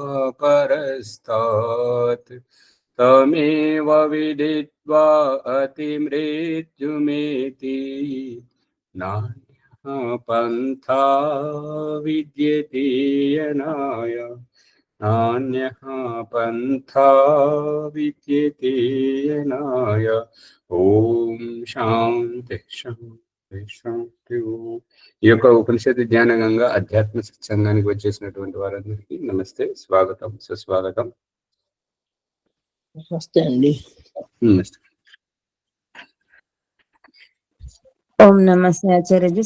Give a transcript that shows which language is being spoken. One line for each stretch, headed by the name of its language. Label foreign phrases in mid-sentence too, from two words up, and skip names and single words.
Sanskrit: परस्तात् तमेव विदित्वा अतिमृत्युमेति नान्यः पन्था विद्यते यनाय नान्यः पन्था विद्यते यनाय। ఓం శాంతి శాంతి శాంతి.
Telugu: ఈ యొక్క ఉపనిషత్తు జ్ఞాన గంగా అధ్యాత్మ సత్సంగానికి వచ్చేసినటువంటి వారందరికీ నమస్తే, స్వాగతం, సుస్వాగతం. నమస్తే అండి. నమస్తే. ఓం నమస్తే ఆచార్యజీ.